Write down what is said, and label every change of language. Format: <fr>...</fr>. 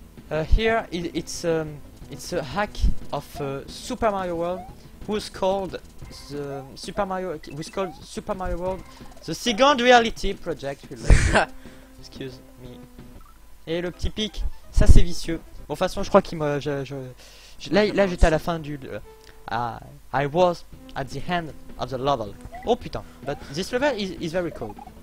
<en>Here it's a hack of Super Mario World, who's called Super Mario World, the second reality project. Excuse me.</en> <fr>Et le petit pic, ça c'est vicieux. Bon, de toute façon, je crois qu'il m'a. Là j'étais à la fin du.</fr> <en>I was at the end of the level. Oh putain. But this level is very cool.</en>